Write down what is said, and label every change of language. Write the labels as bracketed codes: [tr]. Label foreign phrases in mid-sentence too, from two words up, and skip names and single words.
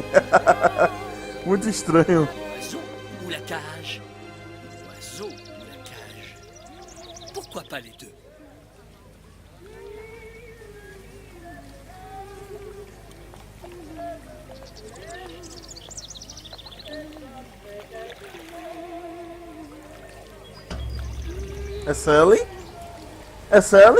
[pt] Muito estranho. [fr] Oiseau ou la cage? Oiseau ou la cage? Pourquoi pas les deux? [pt] É Sally? É Sally?